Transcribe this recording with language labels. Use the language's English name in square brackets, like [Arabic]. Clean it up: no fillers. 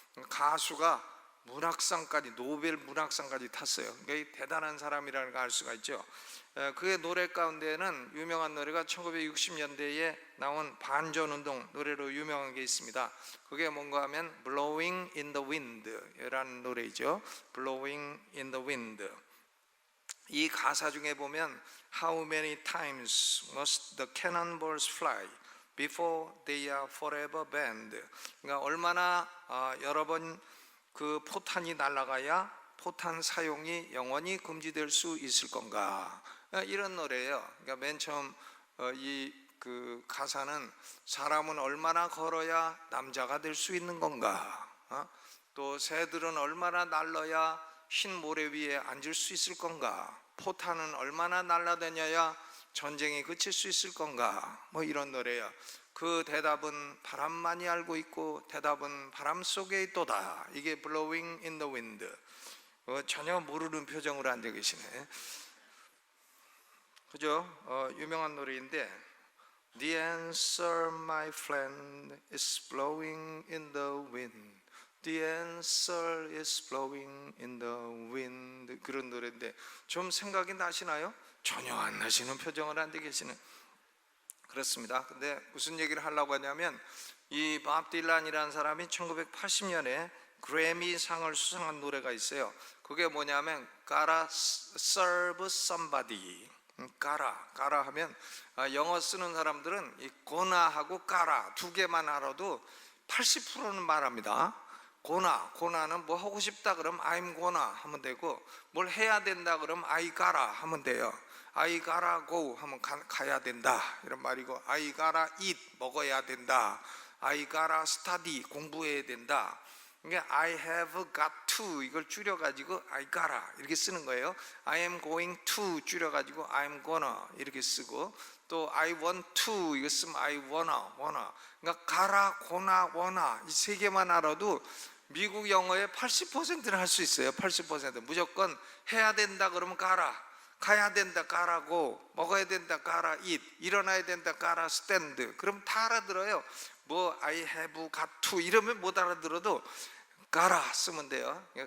[Korean] 가수가 문학상까지, 노벨 문학상까지 탔어요. 그러니까 대단한 사람이라는 걸 알 수가 있죠. 그의 노래 가운데는 유명한 노래가 1960년대에 나온 반전운동 노래로 유명한 게 있습니다. 그게 뭔가 하면 Blowing in the Wind 라는 노래이죠. [English] Blowing in the Wind. [Korean] 이 가사 중에 보면 [English] How many times must the cannonballs fly before they are forever banned. [Korean] 그러니까 얼마나 여러 번 그 포탄이 날아가야 포탄 사용이 영원히 금지될 수 있을 건가, 이런 노래예요. 그러니까 맨 처음 이 그 가사는 사람은 얼마나 걸어야 남자가 될 수 있는 건가, 또 새들은 얼마나 날려야 흰 모래 위에 앉을 수 있을 건가, 포탄은 얼마나 날아다녀야 전쟁이 그칠 수 있을 건가, 이런 노래예요. 그 대답은 바람만이 알고 있고 대답은 바람 속에 있도다. 이게 Blowing in the Wind. 전혀 모르는 표정으로 앉아 계시네. 그죠? 유명한 노래인데 [English] The answer, my friend, is blowing in the wind. The answer is blowing in the wind. [Korean] 그런 노래인데 좀 생각이 나시나요? 전혀 안 나시는 표정을 앉아 계시네. 그렇습니다. 근데 무슨 얘기를 하려고 하냐면, 이 밥 딜란이라는 사람이 1980년에 그래미상을 수상한 노래가 있어요. 그게 뭐냐면 Gotta serve somebody. gotta 하면 영어 쓰는 사람들은 이 gona하고 gotta 두 개만 알아도 80%는 말합니다. gona는 뭐 하고 싶다 그러면 [English] I'm gonna [Korean] 하면 되고, 뭘 해야 된다 그러면 [English] I gotta [Korean] 하면 돼요. [English] I gotta go [Korean] 하면 가야 된다, 이런 말이고, [English] I gotta eat [Korean] 먹어야 된다, [English] I gotta study [Korean] 공부해야 된다. 그러니까 [English] I have got to [Korean] 이걸 줄여가지고 I gotta 이렇게 쓰는 거예요. [English] I am going to [Korean] 줄여가지고 [English] I'm gonna [Korean] 이렇게 쓰고, 또 [English] I want to [Korean] 이거 쓰면 [English] I wanna. [Korean] 그러니까 가라, 고나, 원나 이 세 개만 알아도 미국 영어의 80%는 할 수 있어요. 80%. 무조건 해야 된다 그러면 가야 된다 가라고, 먹어야 된다 가라 eat, 일어나야 된다 가라 stand. 그럼 다 알아들어요. [English] I have got to [Korean] 이러면 못 알아들어도 가라 쓰면 돼요.